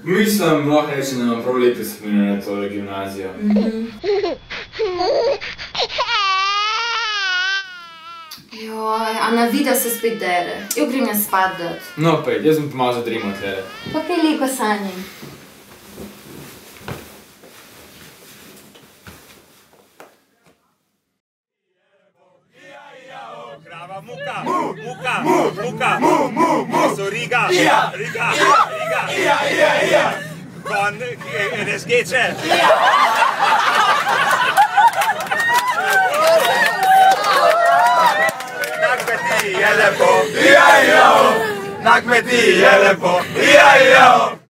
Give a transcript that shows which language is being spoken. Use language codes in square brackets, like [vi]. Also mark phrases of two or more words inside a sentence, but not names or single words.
[sl] Mislim, lahko reči, da imam prav lepe spomine na tole gimnazijo. Joj, a na vida se spet dere. Jo grem jaz spat dat. No, pejt, jaz bom pa malo zadrimal tlele. Pa kaj lepo sanjim. Muka, muka, muka, so riga, riga, riga, kon ne skeče. Na kmetiji je lepo, na kmetiji je lepo,